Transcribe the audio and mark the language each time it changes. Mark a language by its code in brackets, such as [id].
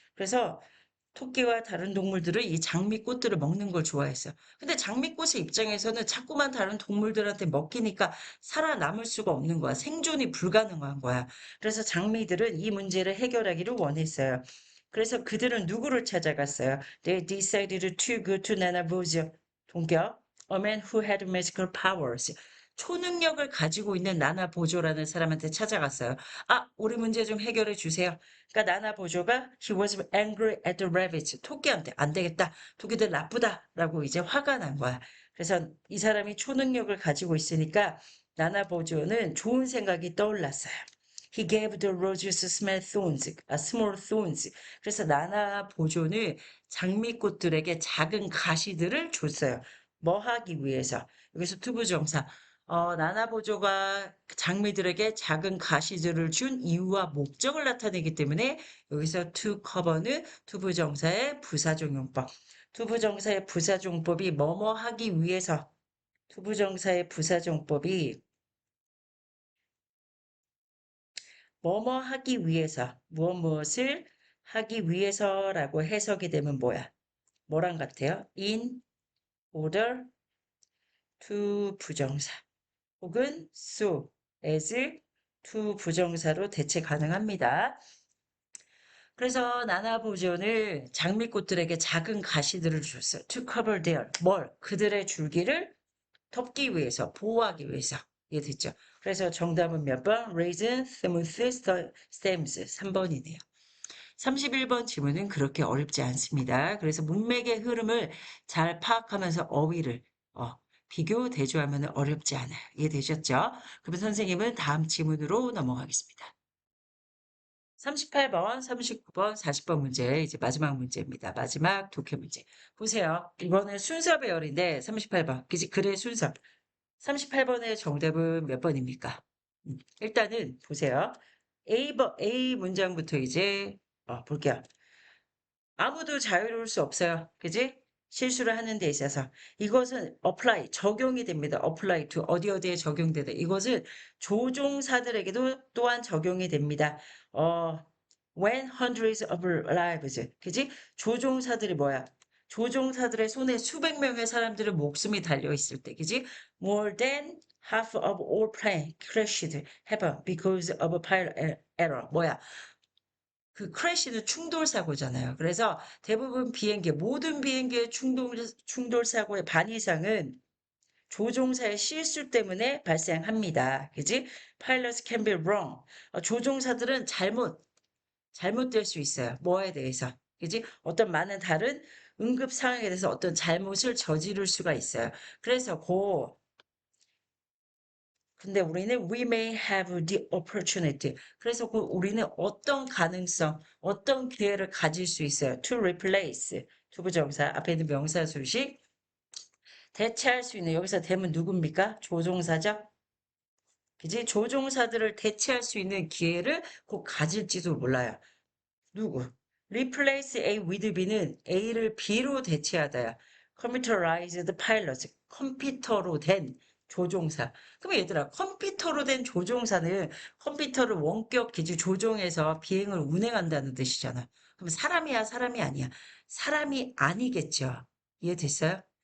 [ko] 그래서 토끼와 다른 동물들은 이 장미꽃들을 먹는 걸 좋아했어요. 근데 장미꽃의 입장에서는 자꾸만 다른 동물들한테 먹히니까 살아남을 수가 없는 거야. 생존이 불가능한 거야. 그래서 장미들은 이 문제를 해결하기를 원했어요. 그래서 그들은 누구를 찾아갔어요? [en] They decided to go to Nanabujo. 동경, a man who had magical powers. [ko] 초능력을 가지고 있는 나나 보조라는 사람한테 찾아갔어요. 아, 우리 문제 좀 해결해 주세요. 그러니까 나나 보조가 [en] he was angry at the rabbits. [ko] 토끼한테 안 되겠다. 토끼들 나쁘다라고 이제 화가 난 거야. 그래서 이 사람이 초능력을 가지고 있으니까 나나 보조는 좋은 생각이 떠올랐어요. [en] He gave the roses small thorns, small thorns. [ko] 그래서 나나 보조는 장미꽃들에게 작은 가시들을 줬어요. 뭐 하기 위해서? 여기서 투부정사. 나나 보조가 장미들에게 작은 가시들을 준 이유와 목적을 나타내기 때문에 여기서 to cover는 투부정사의 부사종용법. 투부정사의 부사종법이 뭐뭐 하기 위해서 투부정사의 부사종법이 뭐뭐 하기 위해서 무엇을 하기 위해서라고 해석이 되면 뭐야? 뭐랑 같아요? in order to 부정사 혹은 so as to 부정사로 대체 가능합니다. 그래서 나나보존을 장미꽃들에게 작은 가시들을 줬어요. [en] To cover their [ko] 그들의 줄기를 덮기 위해서 보호하기 위해서 이해됐죠? 그래서 정답은 몇 번? [en] Raisin, smooth stems 3번이네요. [ko] 31번 질문은 그렇게 어렵지 않습니다. 그래서 문맥의 흐름을 잘 파악하면서 어휘를 비교, 대조하면 어렵지 않아요. 이해되셨죠? 그러면 선생님은 다음 질문으로 넘어가겠습니다. 38번, 39번, 40번 문제, 이제 마지막 문제입니다. 마지막 독해 문제. 보세요. 이거는 순서 배열인데, 38번. 그지? 글의 순서. 38번의 정답은 몇 번입니까? 일단은 보세요. A 문장부터 이제 볼게요. 아무도 자유로울 수 없어요. 그지? 실수를 하는 데 있어서. 이것은 apply, 적용이 됩니다. apply to 어디에 적용되다. 이것은 조종사들에게도 또한 적용이 됩니다. [en] when hundreds of lives. [ko] 그지? 조종사들이 뭐야? 조종사들의 손에 수백 명의 사람들의 목숨이 달려 있을 때, 그지? [en] More than half of all plane crashed happen because of pilot error. [ko] 뭐야? 그 크래시는 충돌 사고잖아요. 그래서 대부분 모든 비행기의 충돌 사고의 반 이상은 조종사의 실수 때문에 발생합니다. [en] 그지? Pilots can be wrong. [ko] 조종사들은 잘못될 수 있어요. 뭐에 대해서. 그지? 어떤 많은 다른 응급 상황에 대해서 어떤 잘못을 저지를 수가 있어요. 그래서 근데 우리는 [en] we may have the opportunity. [ko] 그래서 그 우리는 어떤 가능성, 어떤 기회를 가질 수 있어요. [en] to replace. [ko] 투부정사 앞에 있는 명사 수식 대체할 수 있는 여기서 대문 누굽니까? 조종사죠? 그지? 조종사들을 대체할 수 있는 기회를 곧 가질지도 몰라요. 누구? Replace A with B는 A를 B로 대체하다야. Computerized pilot, 컴퓨터로 된 조종사. 그럼 얘들아, 컴퓨터로 된 조종사는 컴퓨터를 원격 기지 조종해서 비행을 운행한다는 뜻이잖아. 그럼 사람이야, 사람이 아니야? 사람이 아니겠죠. 이해됐어요?